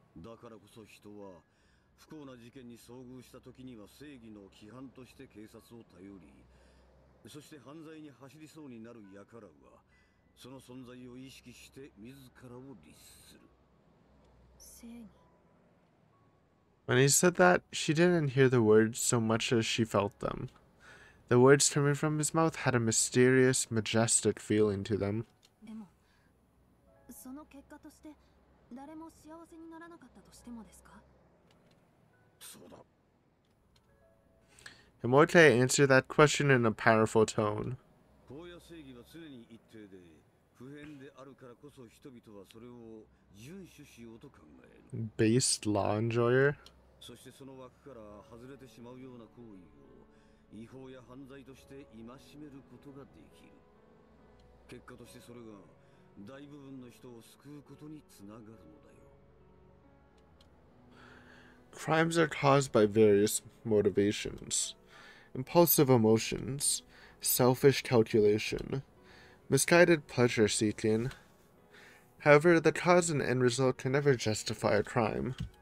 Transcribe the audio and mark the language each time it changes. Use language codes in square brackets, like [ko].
[ja] だからこそ人は不幸な事件に遭遇した時には正義の規範として警察を頼り、そして犯罪に走りそうになる輩はその存在を意識して自らを律する。正義。 [en] When he said that, she didn't hear the words so much as she felt them. The words coming from his mouth had a mysterious, majestic feeling to them. [ja] でもその結果として誰も幸せにならなかったとしてもですか？そうだ。 [en] Himote answered that question in a powerful tone. [ja] 法や正義は常に一定で不変であるからこそ人々はそれを遵守しようと考える。 [en] Based law enjoyer? [ja] そしてその枠から外れてしまうような行為を違法や犯罪として戒めることができる。結果としてそれが大部分の人を救うことにつながるのだよ。 [en] Crimes are caused by various motivations. Impulsive emotions, selfish calculation, misguided pleasure seeking. However, the cause and end result can never justify a crime.